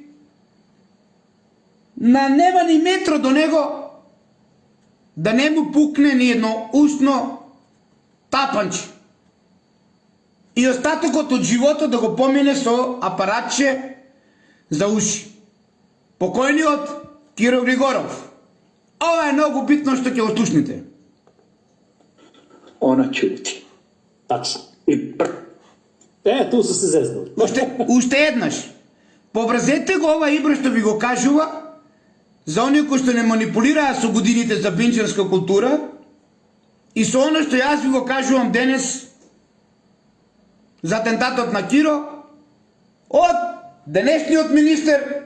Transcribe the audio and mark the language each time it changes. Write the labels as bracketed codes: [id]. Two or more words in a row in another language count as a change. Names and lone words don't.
[mk] на нема ни метро до него да не му пукне ни едно устно тапанче и остатокот од животот да го помине со апаратче за уши. Покојниот Киро Григоров. Ова е многу битно што ќе го слушнете. [bs] Ona ćuti. Tačno. I Tu su se zeznuli. [mk] Уште еднаш. Поврзете го ова Ибра што ви го кажува за оние кои што не манипулираа со годините за винчанска култура и со оно што јас ви го кажувам денес за атентатот на Киро, од денешниот министер